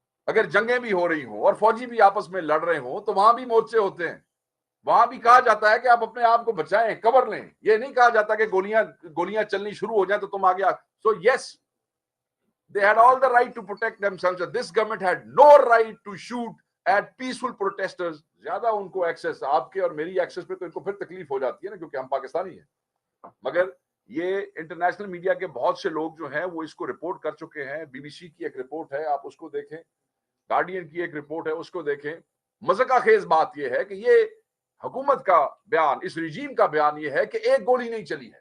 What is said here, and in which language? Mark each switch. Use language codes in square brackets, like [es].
[ur] اگر جنگیں بھی ہو رہی ہوں اور فوجی بھی آپس میں لڑ رہے ہوں تو وہاں بھی مورچے ہوتے ہیں، وہاں بھی کہا جاتا ہے کہ آپ اپنے آپ کو بچائیں، کور لیں. یہ نہیں کہا جاتا کہ گولیاں چلنی شروع ہو جائیں تو تم آگے. [en] So yes, they had all the right to protect themselves. This government had no right to shoot at peaceful protesters. [ur] زیادہ ان کو ایکسس، آپ کے اور میری ایکسس پہ تو ان کو پھر تکلیف ہو جاتی ہے نا، کیونکہ ہم پاکستانی ہیں. مگر یہ انٹرنیشنل میڈیا کے بہت سے لوگ جو ہیں وہ اس کو رپورٹ کر چکے ہیں. بی بی سی کی ایک رپورٹ ہے، آپ اس کو دیکھیں. گارڈین کی ایک رپورٹ ہے، اس کو دیکھیں. مذاق خیز بات یہ ہے کہ یہ حکومت کا بیان، اس رجیم کا بیان یہ ہے کہ ایک گولی نہیں چلی ہے.